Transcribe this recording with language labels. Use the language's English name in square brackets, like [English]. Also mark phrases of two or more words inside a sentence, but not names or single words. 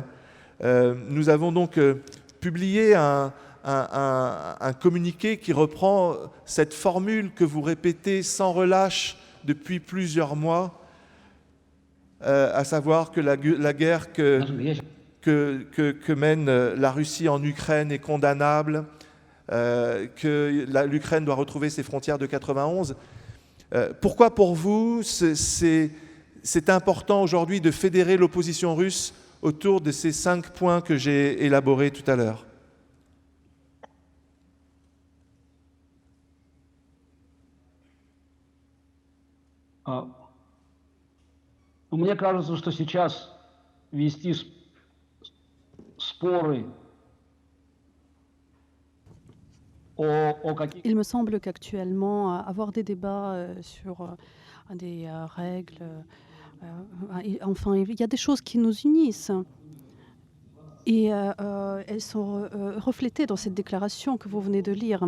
[French] Nous avons donc publié un communiqué qui reprend cette formule que vous répétez sans relâche depuis plusieurs mois, à savoir que la guerre que mène la Russie en Ukraine est condamnable, que l'Ukraine doit retrouver ses frontières de 91. Pourquoi pour vous c'est important aujourd'hui de fédérer l'opposition russe autour de ces 5 points que j'ai élaborés tout à l'heure? [Russian] Мне кажется, что сейчас вести споры [French] Il me semble qu'actuellement, avoir des débats sur des règles, enfin, il y a des choses qui nous unissent. Et elles sont reflétées dans cette déclaration que vous venez de lire.